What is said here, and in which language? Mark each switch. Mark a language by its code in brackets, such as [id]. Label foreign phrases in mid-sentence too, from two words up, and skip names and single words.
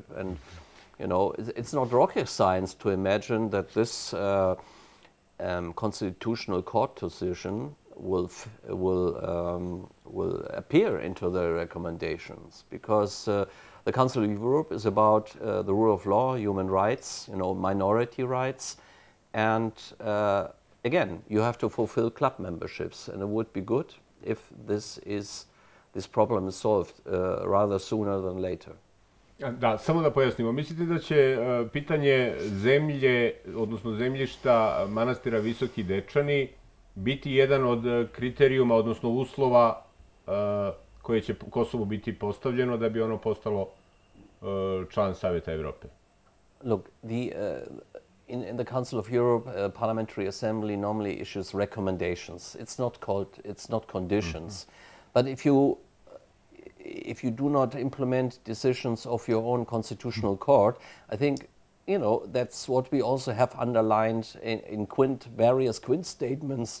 [en] And, it's not rocket science to imagine that this constitutional court decision will appear into the recommendations, because the Council of Europe is about the rule of law, human rights, minority rights, and again, you have to fulfill club memberships, and it would be good if this problem is solved rather sooner than later. [sr] Da, samo da pojasnimo. Mislite da će pitanje zemlje, odnosno zemljišta manastira Visoki Dečani biti jedan od kriterijuma, odnosno uslova koje će Kosovu biti postavljeno da bi ono postalo član Saveta Evrope? [en] Look, in the Council of Europe, Parliamentary Assembly normally issues recommendations. It's not conditions. But if you do not implement decisions of your own constitutional court, I think, that's what we also have underlined in various Quint statements.